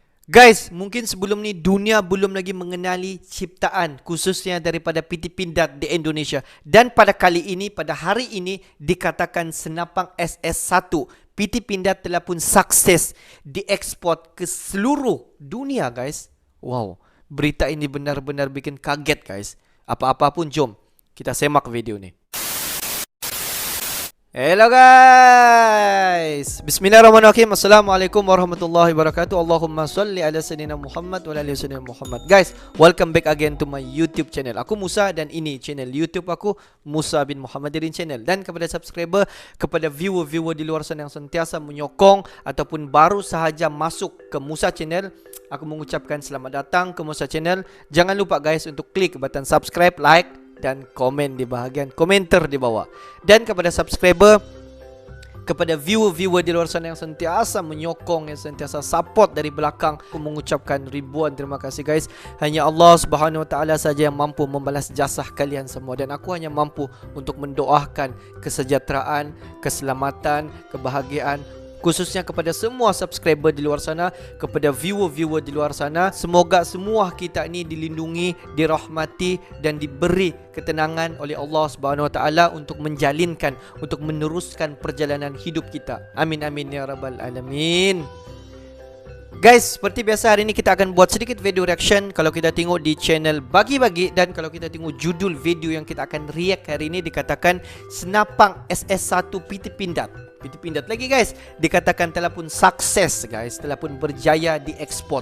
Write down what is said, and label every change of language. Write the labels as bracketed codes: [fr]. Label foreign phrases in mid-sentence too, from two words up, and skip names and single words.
[ms] Guys, mungkin sebelum ni dunia belum lagi mengenali ciptaan khususnya daripada PT Pindad di Indonesia. Dan pada kali ini, pada hari ini dikatakan senapang SS1 PT Pindad telah pun sukses diekspor ke seluruh dunia, guys. Wow, berita ini benar-benar bikin kaget, guys. Apa-apa pun, jom kita semak video ni. [en] Hello guys, [ar] bismillahirrahmanirrahim. السلام عليكم ورحمة الله وبركاته. اللهم صل على سيدنا محمد وعلى آل سيدنا محمد. [en] Guys, welcome back again to my YouTube channel. [ms] Aku Musa dan ini channel YouTube aku, Musa bin Muhammadirin channel. Dan kepada subscriber, kepada viewer-viewer di luar sana yang sentiasa menyokong ataupun baru sahaja masuk ke Musa channel, aku mengucapkan selamat datang ke Musa channel. Jangan lupa guys untuk klik [en] button subscribe, [ms] like dan komen di bahagian komentar di bawah. Dan kepada subscriber, kepada viewer-viewer di luar sana yang sentiasa menyokong, yang sentiasa support dari belakang, aku mengucapkan ribuan terima kasih guys. Hanya Allah [ar] سبحانه وتعالى [ms] saja yang mampu membalas jasa kalian semua, dan aku hanya mampu untuk mendoakan kesejahteraan, keselamatan, kebahagiaan khususnya kepada semua subscriber di luar sana, kepada viewer-viewer di luar sana. Semoga semua kita ini dilindungi, dirahmati dan diberi ketenangan oleh Allah [ar] سبحانه وتعالى [ms] untuk menjalinkan, untuk meneruskan perjalanan hidup kita. [ar] آمين آمين يا رب العالمين. [ms] Guys, seperti biasa hari ini kita akan buat sedikit video reaction. Kalau kita tengok di channel Bagi-Bagi, dan kalau kita tengok judul video yang kita akan react hari ini, dikatakan senapang SS1 PT Pindad. PT Pindad lagi guys, dikatakan telah pun sukses guys, telah pun berjaya diekspor.